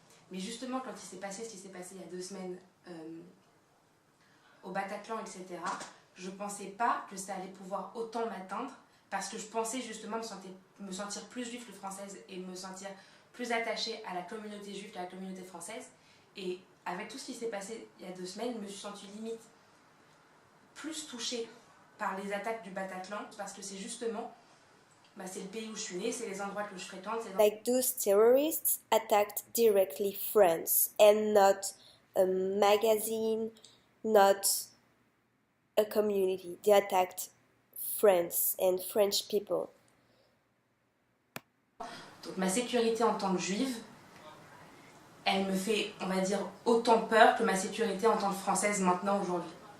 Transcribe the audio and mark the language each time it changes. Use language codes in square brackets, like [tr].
[fr] Mais justement, quand il s'est passé ce qui s'est passé il y a 2 semaines au Bataclan, etc., je ne pensais pas que ça allait pouvoir autant m'atteindre parce que je pensais justement me sentir plus juive que française et me sentir plus attachée à la communauté juive qu'à la communauté française. Et avec tout ce qui s'est passé il y a 2 semaines, je me suis sentie limite plus touchée par les attaques du Bataclan, parce que c'est justement, c'est le pays où je suis née, c'est les endroits que je fréquente. [en] Like those terrorists attacked directly France and not a magazine, not a community. They attacked France and French people. [fr] Donc ma sécurité en tant que juive, elle me fait, on va dire, autant peur que ma sécurité en tant que française maintenant, aujourd'hui.